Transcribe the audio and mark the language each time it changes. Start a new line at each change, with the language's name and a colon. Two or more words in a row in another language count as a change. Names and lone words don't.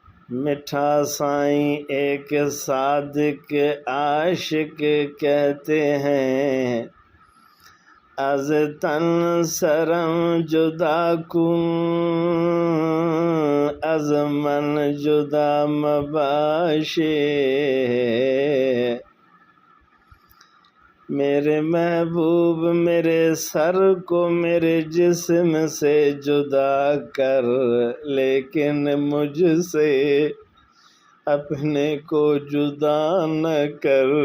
Urdu: میٹھا سائیں ایک صادق عاشق کہتے ہیں،
Persian: از تن سرم جدا کن از من جدا مباشے۔
Urdu: میرے محبوب میرے سر کو میرے جسم سے جدا کر، لیکن مجھ سے اپنے کو جدا نہ کر۔